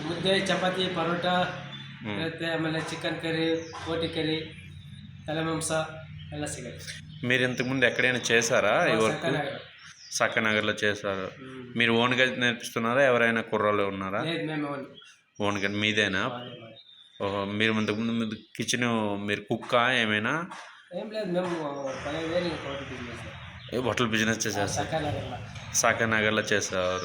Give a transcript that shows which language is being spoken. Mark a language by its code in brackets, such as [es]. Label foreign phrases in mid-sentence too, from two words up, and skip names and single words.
[kn] ಮುದ್ದೆ ಚಪಾತಿ ಪರೋಟ ಇರುತ್ತೆ, ಆಮೇಲೆ [en] chicken curry, [kn] ಬೋಟಿ ಕರಿ, ತಲೆ ಮಾಂಸ ಎಲ್ಲ ಸಿಗುತ್ತೆ. [te] మీరు ఇంతకుముందు ఎక్కడైనా చేశారా ఈ వర్క్? సక్కనగర్లో చేశారు. మీరు ఓన్గా నేర్పిస్తున్నారా, ఎవరైనా కుర్రాళ్ళు ఉన్నారా? ఓన్గా మీదేనా? ఓహో, మీరు ఇంతకుముందు కిచెన్ మీరు కుక్కా ఏమైనా? ఏం లేదు, మేము [en] hotel business [te] చేశారు. సాకానగర్లో చేసేవారు.